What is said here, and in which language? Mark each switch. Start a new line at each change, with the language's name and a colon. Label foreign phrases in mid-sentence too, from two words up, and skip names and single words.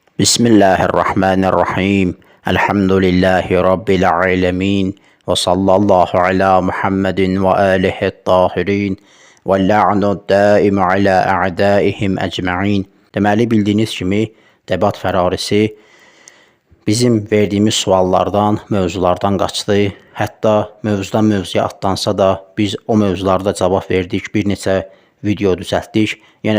Arabic: بسم الله الرحمن الرحيم. الحمد لله رب العالمين. وصلى الله على محمد وآله الطاهرين. واللعن الدائم على أعدائهم أجمعين.
Azerbaijani: Deməli, bildiyiniz kimi, debat fərarisi bizim verdiyimiz suallardan, mövzulardan qaçdı. Hətta mövzudan mövzuya atlansa da biz o mövzularda cavab verdik, bir neçə video düzəltdik, yenə